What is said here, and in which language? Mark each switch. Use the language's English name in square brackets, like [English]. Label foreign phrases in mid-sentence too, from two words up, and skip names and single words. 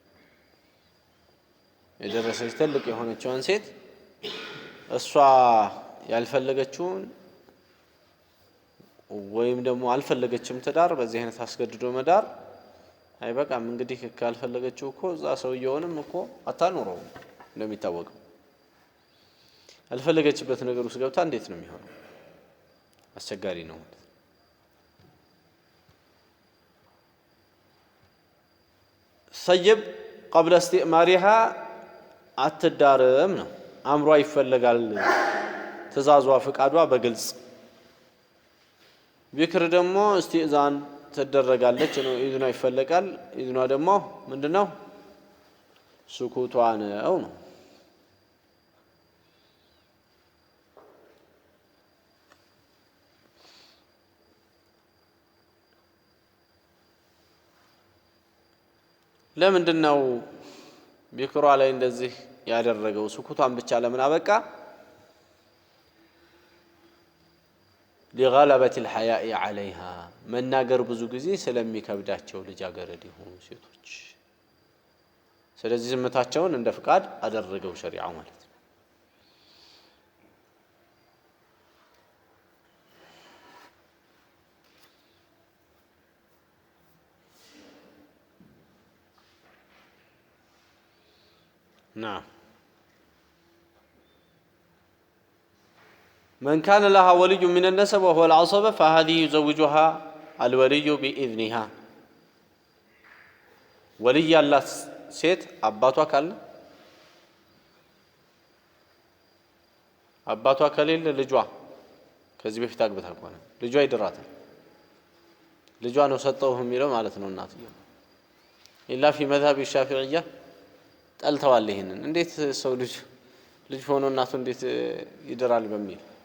[Amharic] የደረሰች ትልቅ የሆነችዋን ሴት እሷ ያልፈለገችውን ወይም ደግሞ አልፈለገችም ትዳር በዚህ አይነት አስገድዶ መዳር አይበቃም። እንግዲህ ካልፈለገችው እኮ እዛ ሰውየውንም እኮ አታኖረውም። እንደሚታወቀው ያልፈለገችበት ነገር ውስጥ ገብታ እንዴት ነው የሚሆነው? አስቸጋሪ ነው። [Arabic] ثيب قبل استئمارها [Amharic] አትዳርም ነው። አምሯ ይፈለጋል። ትእዛዟ ፍቃዷ በግልጽ ቢክር ደግሞ እስቲእዛን ትደረጋለች ነው። ኢዝኗ ይፈለጋል። ኢዝኗ ደግሞ ምንድነው? ስኩቷ ነው ነው። ለምንድነው ቢክሯ ላይ እንደዚህ ያደረገው? ስኩቷን ብቻ ለምን አበቃ? [Arabic] لغلبة الحياء عليها [Amharic] መናገር ብዙ ጊዜ ስለሚከብዳቸው ልጃገረድ የሆኑ ሴቶች። ስለዚህ ዝምታቸውን እንደ ፍቃድ አደረገው ሸሪዓው ማለት ነው። نعم. [Arabic] من كان لها ولي من النسب وهو العصبة فهذه يزوجها الولي بإذنها. ولي الله [Amharic] ሴት አባቷ ካለ አባቷ ከሌለ ልጇ ከዚህ በፊት አግብታ ከሆነ ልጇ ይድራታል። ልጇ ነው ሰጠው የሚለው ማለት ነው እናትየው። [Arabic] إلا في مذهب الشافعية [Amharic] ጠልተዋል ይሄንን። እንዴት ሰው ልጅ ሆኖ እናቱ እንዴት ይድራል በሚል